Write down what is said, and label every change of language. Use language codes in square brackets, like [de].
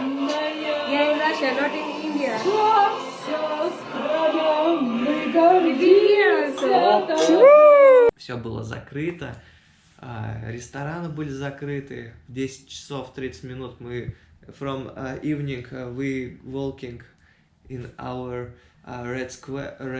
[en] Yeah, in Russia, not in India. [ru] Все было закрыто, рестораны были закрыты. В 10 часов 30 минут мы [en] from evening we walking in our red square.